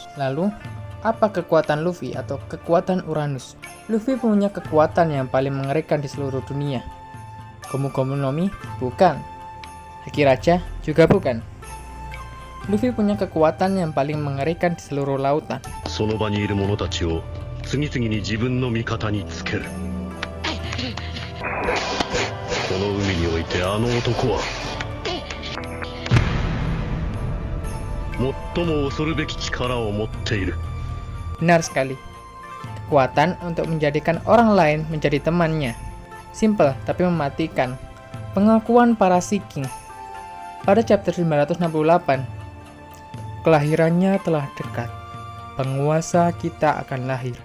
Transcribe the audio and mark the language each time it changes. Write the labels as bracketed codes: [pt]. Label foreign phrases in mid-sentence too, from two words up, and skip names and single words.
[id] Lalu, apa kekuatan Luffy atau kekuatan Uranus? Luffy punya kekuatan yang paling mengerikan di seluruh dunia. Gomu Gomu no Mi? Bukan. Haki Raja? Juga bukan. Luffy punya kekuatan yang paling mengerikan di seluruh lautan. [ja] その場にいる者たちを次々に自分の味方につける。この海においてあの男は最も恐るべき力を持っている。 [id] Benar sekali. Kekuatan untuk menjadikan orang lain menjadi temannya. Simple tapi mematikan. Pengakuan para Sea King. Pada chapter 968, kelahirannya telah dekat. Penguasa kita akan lahir.